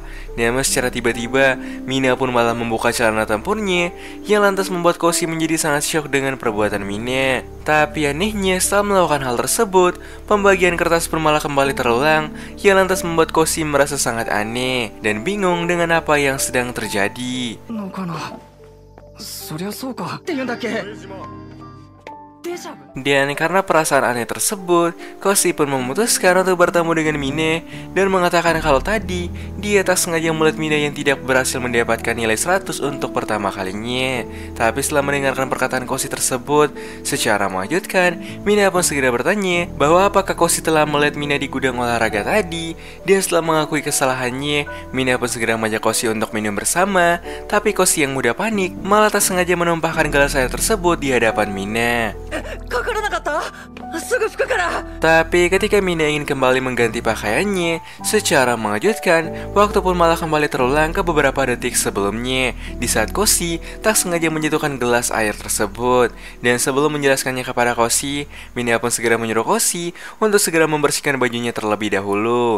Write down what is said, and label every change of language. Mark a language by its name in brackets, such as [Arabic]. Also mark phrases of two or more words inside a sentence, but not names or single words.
[Indonesian] Namun secara tiba-tiba, Mina pun malah membuka celana tempurnya yang lantas membuat Koshi menjadi sangat syok dengan perbuatan Mina. Tapi anehnya, setelah melakukan hal tersebut, pembagian kertas pun malah kembali terulang yang lantas membuat Koshi merasa sangat aneh dan bingung dengan apa yang sedang terjadi. [Japanese] のかなそりゃそうかって言うんだっけデジャブ [Indonesian] Dan karena perasaan aneh tersebut, Koshi pun memutuskan untuk bertemu dengan Mina dan mengatakan kalau tadi dia tak sengaja melihat Mina yang tidak berhasil mendapatkan nilai 100 untuk pertama kalinya. Tapi setelah mendengarkan perkataan Koshi tersebut secara mengejutkan, Mina pun segera bertanya bahwa apakah Koshi telah melihat Mina di gudang olahraga tadi. Dan setelah mengakui kesalahannya, Mina pun segera mengajak Koshi untuk minum bersama. Tapi Koshi yang mudah panik malah tak sengaja menumpahkan gelas air tersebut di hadapan Mina. [Japanese] かからなかったすぐ拭くから [Indonesian] Tapi ketika Mina ingin kembali mengganti pakaiannya, secara mengejutkan, waktu pun malah kembali terulang ke beberapa detik sebelumnya, di saat Koshi tak sengaja menjatuhkan gelas air tersebut. Dan sebelum menjelaskannya kepada Koshi, Mina pun segera menyuruh Koshi untuk segera membersihkan bajunya terlebih dahulu.